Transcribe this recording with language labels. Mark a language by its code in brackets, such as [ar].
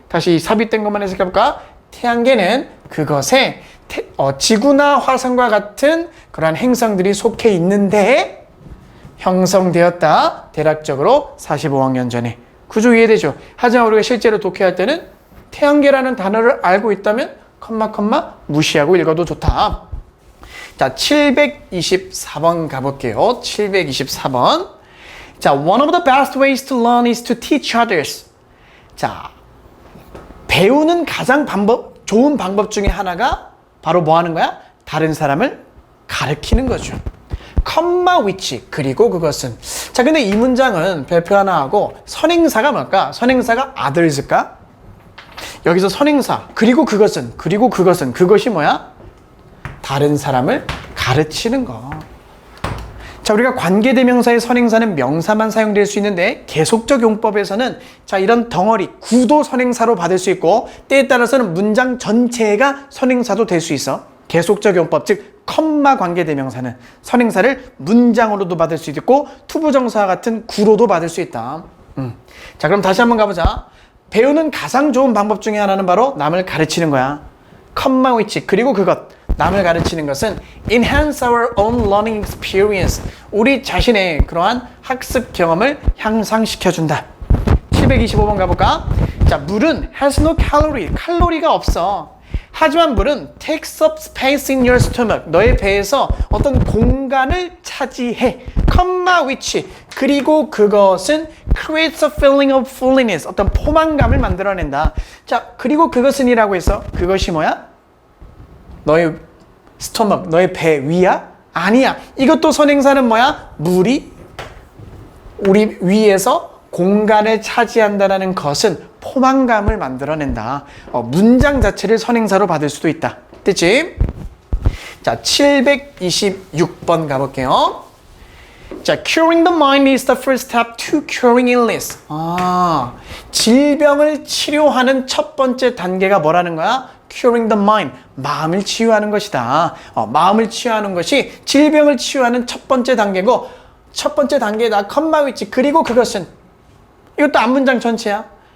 [ko] 다시 삽입된 것만 해석해볼까? 태양계는 그것에 지구나 화성과 같은 그러한 행성들이 속해 있는데 형성되었다. 대략적으로 45억 년 전에. 구조 이해되죠? 하지만 우리가 실제로 독해할 때는 태양계라는 단어를 알고 있다면 컴마 무시하고 읽어도 좋다. 자, 724번 가볼게요. 724번. [en] 자, one of the best ways to learn is to teach others. [ko] 자, 배우는 가장 좋은 방법 중에 하나가 바로 뭐 하는 거야? 다른 사람을 가르치는 거죠. 컴마 which, 그리고 그것은. 자, 근데 이 문장은 별표 하나 하고 선행사가 뭘까? 선행사가 others일까? 여기서 선행사, 그리고 그것은, 그것이 뭐야? 다른 사람을 가르치는 거. 자, 우리가 관계대명사의 선행사는 명사만 사용될 수 있는데 계속적 용법에서는 자, 이런 덩어리, 구도 선행사로 받을 수 있고 때에 따라서는 문장 전체가 선행사도 될 수 있어. 계속적 용법, 즉 컴마 관계대명사는 선행사를 문장으로도 받을 수 있고 투부정사와 같은 구로도 받을 수 있다. 자, 그럼 다시 한번 가보자. 배우는 가장 좋은 방법 중에 하나는 바로 남을 가르치는 거야. 컴마 which, 그리고 그것. 남을 가르치는 것은 [en] enhance our own learning experience. [ko] 우리 자신의 그러한 학습 경험을 향상시켜준다. 725번 가볼까? 자, 물은 [en] has no calorie. [ko] 칼로리가 없어. 하지만 물은 [en] takes up space in your stomach. [ko] 너의 배에서 어떤 공간을 차지해. [en] comma which. [ko] 그리고 그것은 [en] creates a feeling of fullness. [ko] 어떤 포만감을 만들어낸다. 자, 그리고 그것은이라고 해서 그것이 뭐야? 너의 스토막, 너의 배 위야? 아니야. 이것도 선행사는 뭐야? 물이 우리 위에서 공간을 차지한다는 것은 포만감을 만들어낸다. 문장 자체를 선행사로 받을 수도 있다. 됐지? 자, 726번 가볼게요. [en] 자, curing the mind is the first step to curing illness. [ko] 질병을 치료하는 첫 번째 단계가 뭐라는 거야? [en] curing the mind, [ko] 마음을 치유하는 것이다. 마음을 치유하는 것이 질병을 치유하는 첫 번째 단계고, 첫 번째 단계다. 컴마 which, 그리고 그것은. 이것도 앞문장 전체야.